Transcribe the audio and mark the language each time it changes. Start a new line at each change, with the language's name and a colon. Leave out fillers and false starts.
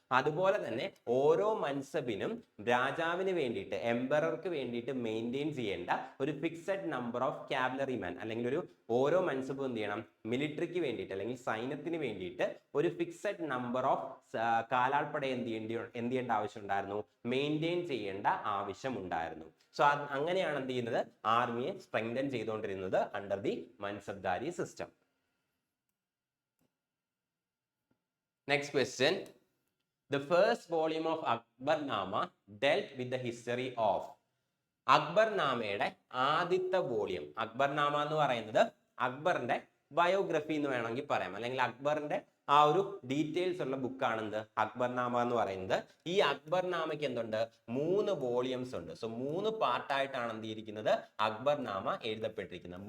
Malayalam: അതുപോലെ തന്നെ ഓരോ മൻസബിനും രാജാവിന് വേണ്ടിയിട്ട്, എംപറർക്ക് വേണ്ടിയിട്ട് മെയിൻറ്റെയിൻ ചെയ്യേണ്ട ഒരു
English: fixed number of cavalry man
Malayalam: അല്ലെങ്കിൽ ഓരോ മൻസബും എന്ത് ചെയ്യണം, മിലിറ്ററിക്ക് വേണ്ടിയിട്ട് അല്ലെങ്കിൽ സൈന്യത്തിന് വേണ്ടിയിട്ട് ഒരു ഫിക്സഡ് നമ്പർ ഓഫ് കാലാൾപ്പട എന്ത് ചെയ്യേണ്ട ആവശ്യം ഉണ്ടായിരുന്നു, മെയിൻറ്റെയിൻ ചെയ്യേണ്ട ആവശ്യം ഉണ്ടായിരുന്നു. സോ അങ്ങനെയാണ് എന്ത് ചെയ്യുന്നത്, ആർമിയെ സ്ട്രെങ്തൻ ചെയ്തുകൊണ്ടിരുന്നത്
English: Under the Mansabdari system. Next question. The first volume of Akbarnama dealt with the history of.
Malayalam: അക്ബർനാമയുടെ ആദ്യത്തെ വോളിയം, അക്ബർനാമ എന്ന് പറയുന്നത് അക്ബറിന്റെ ബയോഗ്രഫി എന്ന് വേണമെങ്കിൽ പറയാം, അല്ലെങ്കിൽ അക്ബറിന്റെ ആ ഒരു ഡീറ്റെയിൽസ് ഉള്ള ബുക്കാണ് എന്ത് അക്ബർനാമ എന്ന് പറയുന്നത്. ഈ അക്ബർനാമയ്ക്ക് എന്തുണ്ട്, 3 വോളിയംസ് ഉണ്ട്. സോ 3 പാർട്ടായിട്ടാണ് എന്ത് ചെയ്തിരിക്കുന്നത്, അക്ബർനാമ എഴുതപ്പെട്ടിരിക്കുന്നത്.